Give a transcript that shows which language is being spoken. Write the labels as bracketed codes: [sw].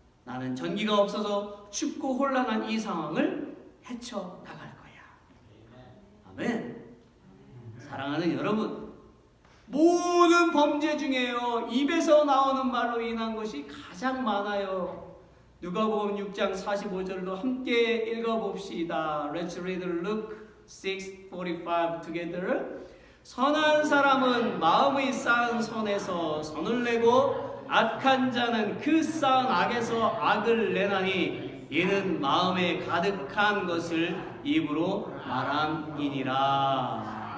[ko] 나는 전기가 없어서 춥고 혼란한 이 상황을 헤쳐나갈 거야. 아멘. 사랑하는 여러분, 모든 범죄 중에요, 입에서 나오는 말로 인한 것이 가장 많아요. 누가복음 6장 45절도 함께 읽어봅시다. [en] Let's read Luke 6:45 together. [ko] 선한 사람은 마음의 쌓은 선에서 선을 내고 악한 자는 그 쌓은 악에서 악을 내나니 이는 마음에 가득한 것을 입으로 말함이니라.